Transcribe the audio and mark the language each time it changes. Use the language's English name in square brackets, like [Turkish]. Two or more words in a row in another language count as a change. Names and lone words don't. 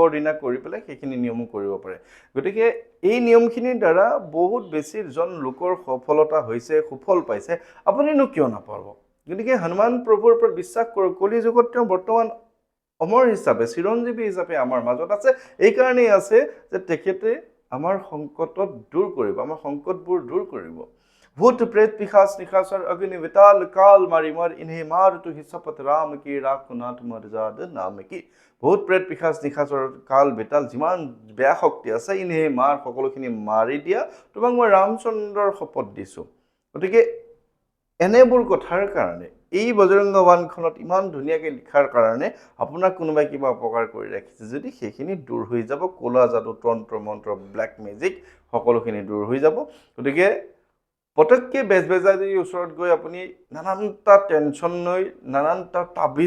[Assamese] দিনা কৰি পেলাই সেইখিনি নিয়মো কৰিব পাৰে গতিকে এই নিয়মখিনিৰ দ্বাৰা বহুত বেছি জন লোকৰ সফলতা হৈছে সুফল পাইছে আপুনিনো কিয় নাপাব গতিকে হনুমান প্ৰভুৰ ওপৰত বিশ্বাস কৰক কলি যুগত তেওঁ বৰ্তমান অমৰ হিচাপে চিৰঞ্জীৱী হিচাপে আমাৰ মাজত আছে এই কাৰণেই আছে যে তেখেতে আমাৰ সংকটত দূৰ কৰিব আমাৰ সংকটবোৰ দূৰ কৰিব [Hindi] भूत प्रेत पिशाच निशाचर अग्नि विताल काल मारी मर इन्हें मार तू ही शपथ राम की राखुनाथ मर्जाद नाम की भूत प्रेत पिशाच निशाचर काल विताल जिमान बेया शक्ति [Assamese] আছে ইনে মাৰ সকলোখিনি মাৰি দিয়া তোমাক মই ৰামচন্দ্ৰৰ শপত দিছো গতিকে এনেবোৰ কথাৰ কাৰণে এই বজৰংগ বাণখনত ইমান ধুনীয়াকৈ লিখাৰ কাৰণে আপোনাক কোনোবাই কিবা অপকাৰ কৰি ৰাখিছে যদি সেইখিনি দূৰ হৈ যাব কোলা জাদু তন্ত্ৰ মন্ত্ৰ [English] black magic [Assamese] সকলোখিনি দূৰ হৈ যাব গতিকে পটককে বেজবেজাৰীৰ ওচৰত গৈ আপুনি নানানটা টেনশ্যন লৈ নানানটা তাবিজ